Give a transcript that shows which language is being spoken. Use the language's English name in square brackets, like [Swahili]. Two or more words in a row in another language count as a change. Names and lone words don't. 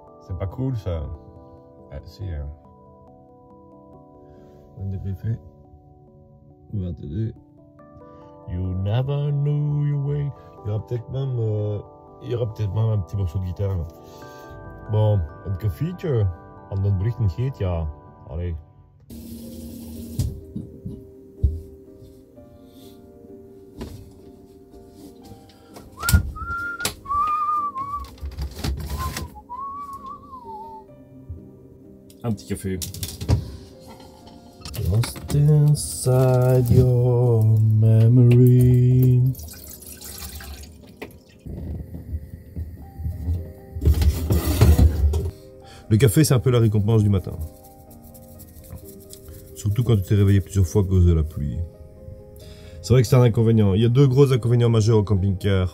[French] C'est pas cool ça. Ah, si. Un débriefé. 22. [English] You never knew your way. [French] Il y aura peut-être même, un petit morceau de guitare. Bon, [Dutch] een koffietje. Aan den berichten geet, ja. Allee. [French] Un petit café. [English] Lost inside your memory. [French] Le café, c'est un peu la récompense du matin. Surtout quand tu t'es réveillé plusieurs fois à cause de la pluie. C'est vrai que c'est un inconvénient. Il y a deux gros inconvénients majeurs au camping-car.